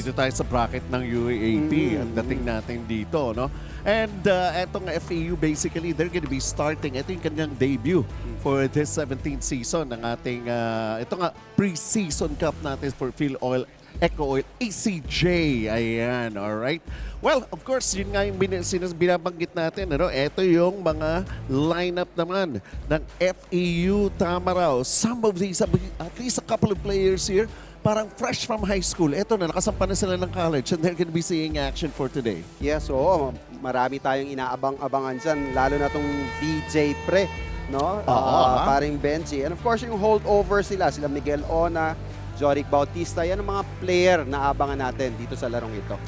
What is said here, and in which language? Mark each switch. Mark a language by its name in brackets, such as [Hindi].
[Filipino] Dito tayo sa bracket ng UAAP. Ang dating natin dito, no? [English] And etong FEU, basically, they're gonna be starting. [Filipino] Ito yung kanyang [English] debut for this 17th season [Filipino] ng ating, ito nga, pre-season cup natin for Phil Oil Eco Oil ECJ. Ayan, alright. [English] Well, of course, [Filipino] yun nga yung binabanggit natin. Ano? Ito yung mga lineup naman ng FEU Tamaraw. [English] Some of these, at least a couple of players here, parang fresh from high school. [Filipino] Ito na, nakasampa na sila ng [English] college and they're gonna be seeing action for today. [Filipino] Yes, oo. Marami tayong inaabang-abangan dyan, lalo na tong VJ Pre, no? Paring Benji. [English] And of course, [Filipino] yung holdover sila Miguel Ona, Joric Bautista, yan ang mga player na abangan natin dito sa larong ito.